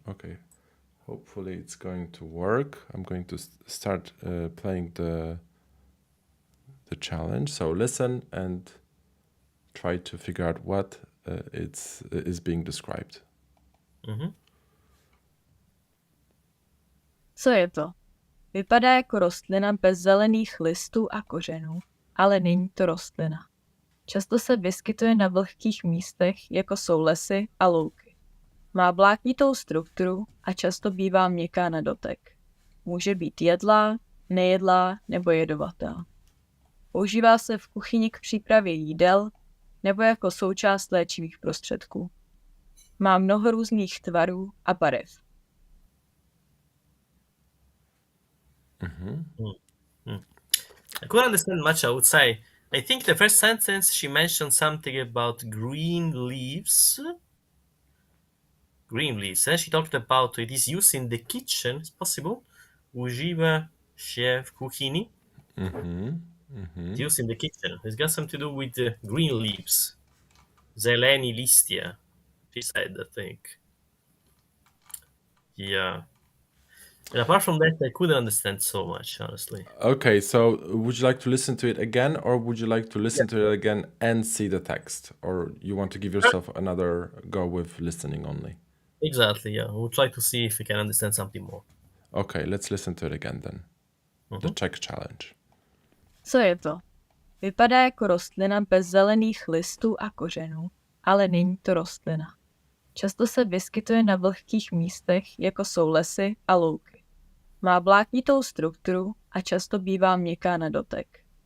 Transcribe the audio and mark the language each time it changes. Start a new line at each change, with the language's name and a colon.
English: Okay, hopefully it's going to work. I'm going to start playing the challenge. So listen and try to figure out what is being described.
Czech: Co je to? Vypadá jako rostlina bez zelených listů a kořenů, ale není to rostlina. Často se vyskytuje na vlhkých místech, jako jsou lesy a louky. Má vláknitou strukturu a často bývá měkká na dotek. Může být jedlá, nejedlá nebo jedovatá. Používá se v kuchyni k přípravě jídel nebo jako součást léčivých prostředků. Má mnoho různých tvarů a barev.
English: I couldn't understand much, I would say. I think the first sentence she mentioned something about green leaves. Green leaves. She talked about it is used in the kitchen, it's possible.
Polish: Używa się w kuchni.
English: It's used in the kitchen. It's got something to do with the green leaves.
Czech: Zeleni listia,
English: she said, I think. Yeah. And apart from that, I couldn't understand so much, honestly. Okay, so would you like to listen to it again, or would you like to listen to it again and see the text, or you want to give yourself another go with listening only? Exactly, yeah. We'll try to see if we can understand something more. Okay, let's listen to it again then. The Czech challenge.
Czech: Co je to? Vypadá jako rostlina bez zelených listů a kořenů, ale není to rostlina. Často se vyskytuje na vlhkých místech, jako jsou lesy a louky. Má vláknitou strukturu a často bývá měkká na dotek.